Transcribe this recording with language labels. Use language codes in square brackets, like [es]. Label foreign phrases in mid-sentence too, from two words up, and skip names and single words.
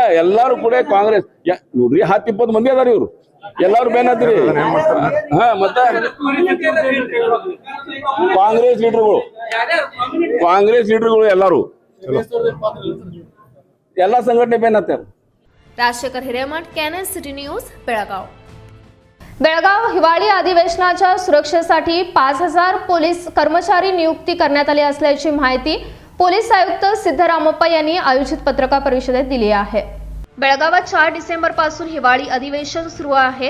[kn] ಎಲ್ಲಾರು ಕೂಡ ಕಾಂಗ್ರೆಸ್ ನೋಡ್ರಿ 10-20 ಮಂದಿ ಅದಾರ ಇವ್ರು. ಎಲ್ಲಾರು ಬೇನ್ ಹತ್ರಿ. ಹಾ, ಮತ್ತೆ ಕಾಂಗ್ರೆಸ್ ಲೀಡರ್ಗಳು ಎಲ್ಲಾರು ಎಲ್ಲಾ ಸಂಘಟನೆ ಬೇನ್ ಹತ್ತಾರ. [mr] राजशेखर हिरेमठ, कॅनन सिटी न्यूज, बेळगाव. बेळगाव हिवाळी अधिवेशनाच्या सुरक्षेसाठी 5000 पोलीस कर्मचारी नियुक्ती करण्यात आली असल्याची माहिती पोलीस आयुक्त सिद्धरामप्पा यांनी आयोजित पत्रकार परिषदेत दिली आहे. बेळगावात 4 डिसेंबर पासून हिवाळी अधिवेशन सुरू आहे.